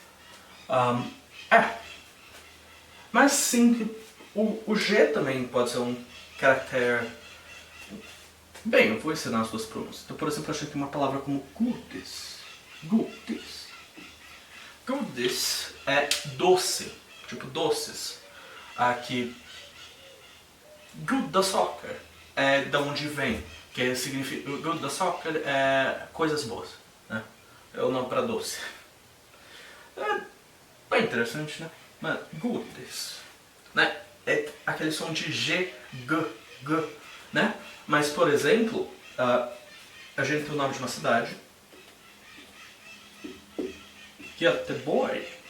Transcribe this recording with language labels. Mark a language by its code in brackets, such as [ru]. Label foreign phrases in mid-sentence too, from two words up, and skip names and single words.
[pt] Mas sim, o G também pode ser um caractere. Bem, eu vou ensinar as duas pronúncias. Então, por exemplo, a gente tem uma palavra como godis. Godis é doce, tipo doces. Aqui, [sv] goda saker [pt] é da onde vem, que significa, [sv] goda saker [pt] é coisas boas, né? É o nome para doce. É bem interessante, né? Mas godis, né? É aquele som de G, G, né? Mas, por exemplo, a gente tem o nome de uma cidade, Göteborg.